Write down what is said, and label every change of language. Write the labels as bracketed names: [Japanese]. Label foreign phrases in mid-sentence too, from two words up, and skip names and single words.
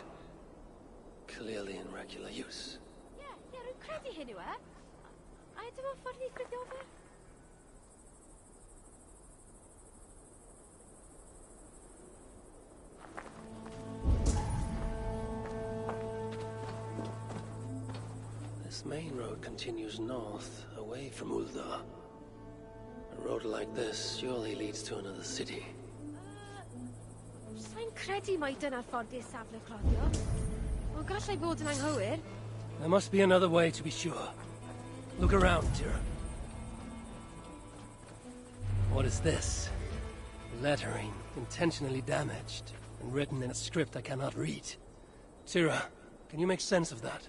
[English] Clearly in regular use. [Welsh] Rwy'n credu hyn yw e. A ydw o'n ffordd I Frithjofer? [English] This main road continues north, away from Uldar. A road like this surely leads to another city. [Welsh] Sa'n credu mai dyna'r ffordd i'r safle cloddio. Ond gallai bod yn anghywir. [English] There must be another way to be sure. Look around, Tira. What is this? Lettering, intentionally damaged, and written in a script I cannot read. Tira, can you make sense of that?